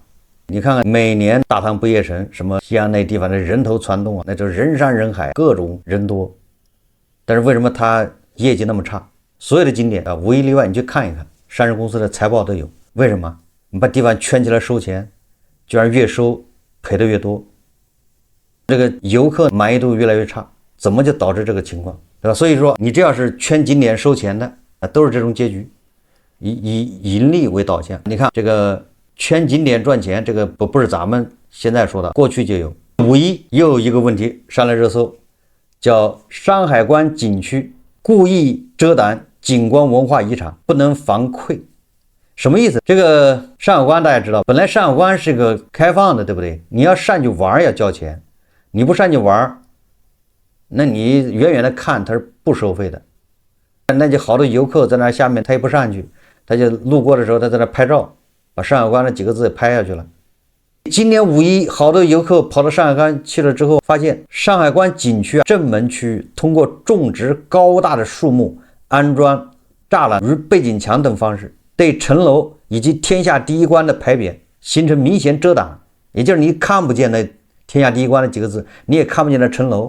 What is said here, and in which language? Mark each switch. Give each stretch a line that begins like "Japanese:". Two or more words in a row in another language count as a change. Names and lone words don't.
Chinese: 你看看每年大唐不夜城，什麼西安那地方的人頭攒動啊，那就是人山人海，各種人多。但是為什麼它業績那麼差？所有的景點啊，無一例外，你去看一看，上市公司的財報都有。為什麼？你把地方圈起來收錢，居然越收賠的越多，這個遊客滿意度越來越差，怎麼就導致這個情況，對吧？所以說你這要是圈景點收錢的啊，都是這種結局，以盈利為導向。你看這個圈景點賺錢，這個不是咱們現在說的，過去就有， 5·1又有一個問題上了熱搜，叫山海關景區故意遮擋景觀文化遺產，不能防窺。什麼意思？這個山海關大家知道，本來山海關是個開放的，对不对？你要上去玩要交錢，你不上去玩，那你遠遠的看它是不收費的。那就好多游客在那下面，他也不上去，他就路過的時候他在那拍照，把山海關那幾個字也拍下去了。今年5·1，好多游客跑到山海關去了之後，发现山海關景區正門區通過種植高大的樹木、安裝柵欄與背景牆等方式，對城樓以及天下第一關的牌匾形成明顯遮擋，也就是你看不見那天下第一關的幾個字，你也看不見那城樓。